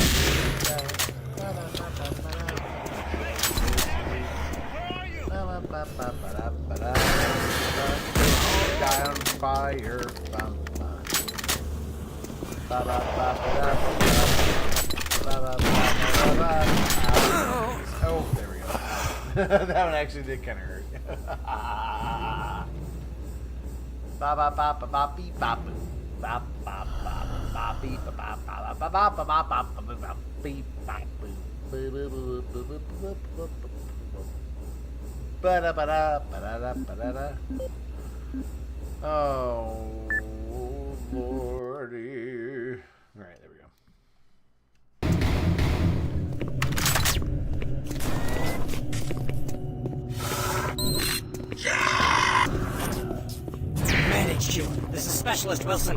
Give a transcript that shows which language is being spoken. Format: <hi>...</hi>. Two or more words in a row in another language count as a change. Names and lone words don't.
<en>die on fire. Oh, there we go. That one actually did kind of hurt. Ba ba ba ba ba beep ba boo. Ba ba ba ba beep ba ba ba ba ba ba ba ba ba beep ba boo. Ba-da-ba-da, ba-da-da, ba-da-da. Oh, lordy. All right, there we go. Man HQ, this is Specialist Wilson.</en>